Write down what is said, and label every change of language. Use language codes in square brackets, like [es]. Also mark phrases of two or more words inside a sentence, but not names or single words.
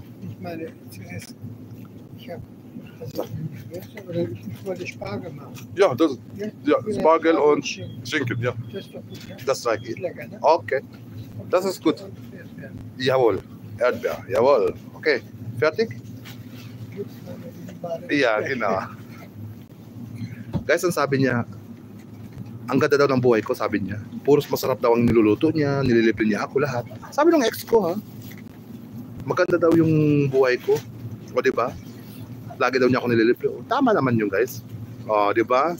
[de] Ich meine, zuerst, ich habe, also oder ich wollte Spargel machen. Ja, das, ja, Spargel und Schinken. Schinken, ja. Das ist doch gut, ja? Das zeige Ist ich. lecker, ne? Okay, das ist gut. Und Erdbeeren. Jawohl. Erdbeer, jawohl. Okay, fertig? Gibt's noch eine Bade- Ja, genau. [tl] Guys, ang sabi niya, ang ganda daw ng buhay ko, sabi niya. Puros masarap daw ang niluluto niya, nililibre niya ako lahat. Sabi ng ex ko, ha? Maganda daw yung buhay ko. O, di ba? Lagi daw niya ako nililibre. O, tama naman yun, guys. O, di ba?